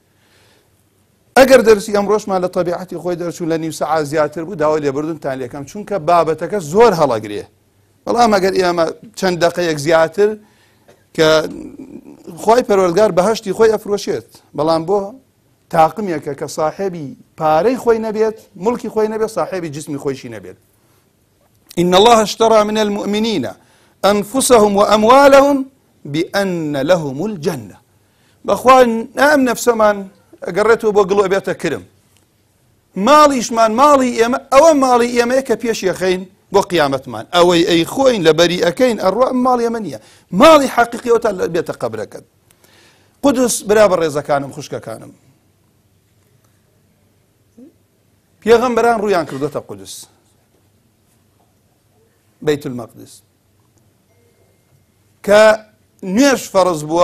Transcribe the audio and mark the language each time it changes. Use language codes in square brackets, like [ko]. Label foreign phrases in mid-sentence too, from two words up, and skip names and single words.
[ckb] ئەگەر دەرسی ئەمڕۆژمان لە تەبیعەتی خۆی دەرچوو لە نیو سەعات زیاتر بوو داوای لێبوردنتان لێکەم چونکە بابەتەکە زۆر هەڵەگرێ. بەڵام ئەگەر ئێمە چەند دەقەیەک زیاتر کە خوای پەروەردگار بەهەشتی خۆی ئەفرۆشێت، بەڵام بۆ تاقمێکە کە صاحبی پارەی خۆی نەبێت، مڵکی خۆی نەبێت، صاحبی جسمی خۆیشی نەبێت. [ar] إن الله اشترى من المؤمنين أنفسهم وأموالهم بأن لهم الجنة. [ckb] بەخوا ئەم نەفسەمان ئەگەڕێتەوە بۆ گڵۆ بێتە کرم، ماڵیشمان ماڵی ئێمە ئەوە ماڵی ئێمەیە کە پێش یەخەین بۆ قیامەتمان، ئەوەی ئەی خۆین لە بەری ئەەکەین ئەڕوا ماڵی ئێمە نییە، ماڵی حەقیقیەوە تا بێتە قەبرەکەت. قودس برا بە ڕێزەکانم خوشکەکانم، پێغەمبەران ڕوویان کردوتە قودس، بەیت المەقدس کە نوێژ فەرز بووە.